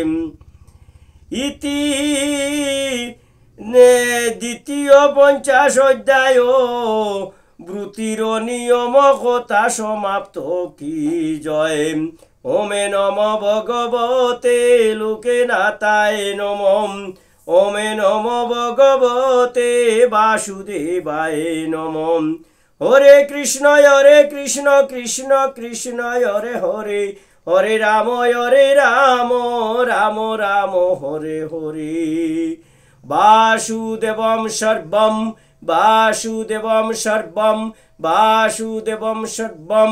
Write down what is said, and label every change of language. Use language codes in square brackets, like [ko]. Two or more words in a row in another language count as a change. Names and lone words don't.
[bn] ইতি দ্বিতীয় 50 অধ্যায় ব্রুতির নিয়ম কথা সমাপ্ত [hi] की जय। [sa] ওমে নম ভগবতে লোকনাথায় নমঃ। ওমে নম ভগবতে বাসুদেবায় নমঃ। হরে কৃষ্ণ কৃষ্ণ কৃষ্ণ হরে হরে, হরে রাম রাম রাম হরে হরে। বাসুদেবম সর্বম বাসুদেবম সর্বম বাসুদেবম সর্বম।